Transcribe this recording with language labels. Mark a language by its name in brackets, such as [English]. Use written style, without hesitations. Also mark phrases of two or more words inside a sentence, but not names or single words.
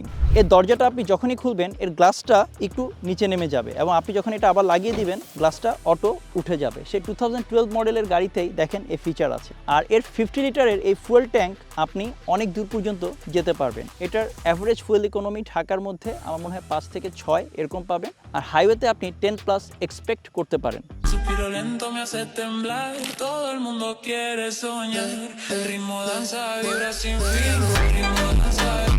[Bangla] এর দরজাটা আপনি যখনই খুলবেন এর গ্লাসটা একটু নিচে নেমে যাবে, এবং আপনি যখন এটা আবার লাগিয়ে দিবেন গ্লাসটা অটো উঠে যাবে। সেই 2012 মডেলের গাড়িতেই দেখেন এই ফিচার আছে। আর এর 50 লিটারের এই ফুয়েল ট্যাঙ্ক আপনি অনেক দূর পর্যন্ত যেতে পারবেন। এটার অ্যাভারেজ ফুয়েল ইকোনমি ঢাকার মধ্যে আমার মনে হয় 5 থেকে 6 এরকম পাবেন, আর হাইওয়েতে আপনি 10+ এক্সপেক্ট করতে পারেন। [Spanish] Suspiro lento me hace temblar, todo el mundo quiere soñar, el ritmo danza, vibra sin fin, el ritmo danza,